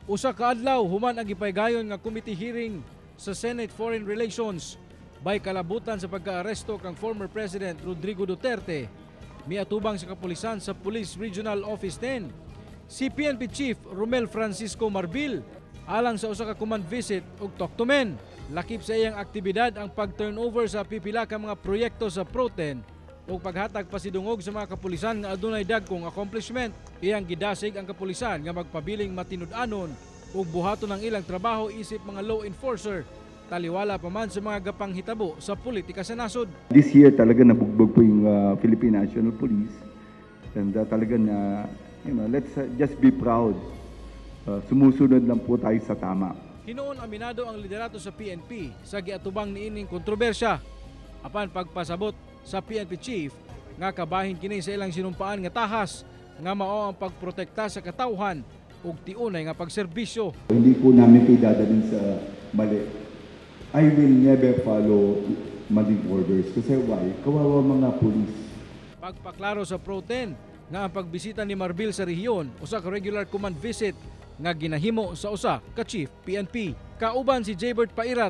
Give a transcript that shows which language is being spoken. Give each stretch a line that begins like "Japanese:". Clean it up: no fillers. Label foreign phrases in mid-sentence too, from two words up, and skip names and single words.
Cebuano: Usa ka adlaw human ang gipaygayon nga
English: committee hearing
Cebuano: sa Senate Foreign Relations by kalabutan sa pagkaaresto kang former President Rodrigo Duterte. Miatubang sa kapulisan sa Police Regional Office 10. Si PNP Chief Romel Francisco Marbil alang sa usa ka
English: command visit
Cebuano: ug
English: talk to men.
Cebuano: Lakip sa iyang aktibidad ang pag-turnover sa pipila ka mga proyekto sa Pro-10 ug paghatag pasidungog sa mga kapulisan nga adunay dagkong accomplishment. Iyang gidasig ang kapulisan nga magpabiling matinud-anon ug buhaton ang ilang trabaho isip mga
English: law enforcer
Cebuano: taliwala pa man sa mga gapang hitabo sa politika sa nasod.
English: This year
Filipino: talaga nabugbog po yung
English: Philippine National Police and
Filipino: talaga na
English: let's just be proud.
Filipino: Sumusunod lang po tayo sa tama.
Cebuano: Hinoon aminado ang liderato sa PNP sa giatubang niining kontrobersya apan pagpasabot sa PNP chief nga kabahin kini sa ilang sinumpaan nga tahas nga mao ang pagprotekta sa katawhan ug tiunay nga pagserbisyo.
Filipino: Hindi po namin idadalhin sa mali.
English: I will never follow maling orders kasi why?
Filipino: Kawawa mga pulis.
Cebuano: Pagpaklaro sa Pro-10 nga ang pagbisita ni Marbil sa rehiyon usa ka
English: regular command visit
Cebuano: nga ginahimo sa usa ka chief PNP. Kauban si Jaybert Pairat.